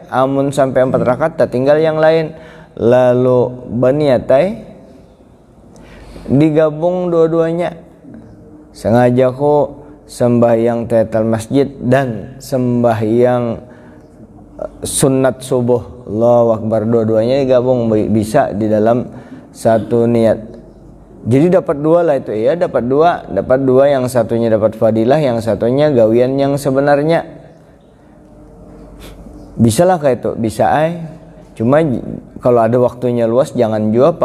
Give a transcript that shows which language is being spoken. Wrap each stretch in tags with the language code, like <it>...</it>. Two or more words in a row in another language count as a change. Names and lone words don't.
<bjn>Amun sampai 4 rakaat tak tinggal yang lain. Lalu baniatai digabung dua-duanya.</bjn> <id>Sengaja ku sembahyang tahiyatul masjid dan sembahyang sunat subuh,</id> <ar>Allahu Akbar,</ar> <id>dua-duanya digabung bisa di dalam satu niat.</id> <bjn>Jadi dapat 2 lah itu ya, dapat dua, yang satunya dapat fadilah, yang satunya gawian yang sebenarnya. Bisa lah kayak itu, bisa cuma kalau ada waktunya luas jangan juga pang.</bjn>